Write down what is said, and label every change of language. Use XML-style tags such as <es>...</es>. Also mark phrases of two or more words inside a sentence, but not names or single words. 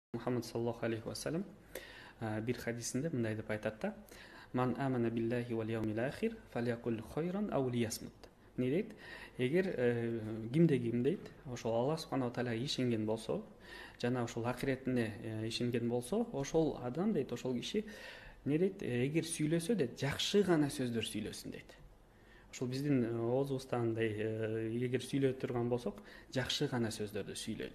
<ky>Мухаммад</ky> <ar>صلى الله عليه وسلم</ar> <ky>бир хадисинде мындай деп айтат да:</ky> <ar>"من آمن بالله واليوم الآخر فليقل خيرا أو ليصمت."</ar> <ky>Не дейт? Эгер ким дейт, ошол Аллах субханаху тааляга ишенген болсо, жана ошол акиретине ишенген болсо, ошол адам дейт, ошол киши не дейт? Эгер сүйлөсө дейт, жакшы гана сөздөр сүйлөсүн дейт. Ошол биздин оозубуздан мындай эгер сүйлөй турган болсок, жакшы гана сөздөрдү сүйлөйлү.</ky>